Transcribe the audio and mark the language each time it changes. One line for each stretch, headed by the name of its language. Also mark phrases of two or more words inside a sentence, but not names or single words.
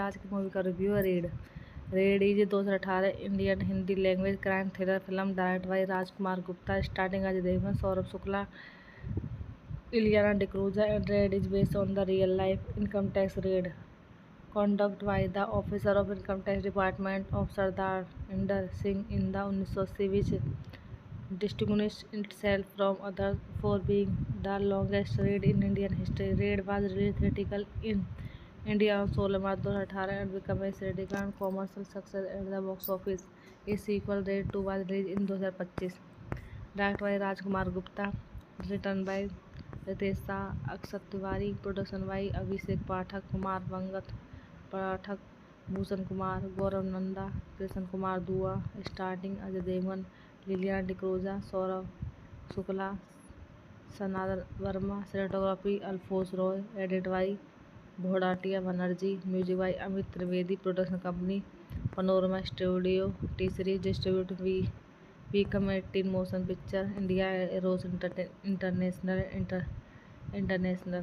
Hindi: आज की मूवी का रिव्यू है
English: Raid is 2018 Indian Hindi language crime thriller film direct by Rajkumar Gupta, starting Ajay Devgan, Saurabh Shukla, Ileana D'Cruz, and Raid is based on the real life income tax raid conducted by the officer of income tax department of Sardar Inder Singh in the 1980, which distinguished itself from others for being the longest raid in Indian history. Raid was released theatrical in India on 16 March 2018 and became a significant commercial success at the box office. A sequel, Raid 2, was released in 2025. Directed by Rajkumar Gupta, written by Ritesh Shah, Akshat Tiwari, production by Abhishek Pathak, Kumar Vangat Pathak, Bhushan Kumar, Gaurav Nanda, Krishan Kumar Dua, starring Ajay Devgan, Liliana D'Cruz, Saurav Shukla, Sanatan Varma, cinematography Alphonse Roy, edit by Bhodatiya Banerjee, music by Amit Trivedi, production company Panorama Studio, T Series distribute Viacom 18 Motion Picture India, Eros International.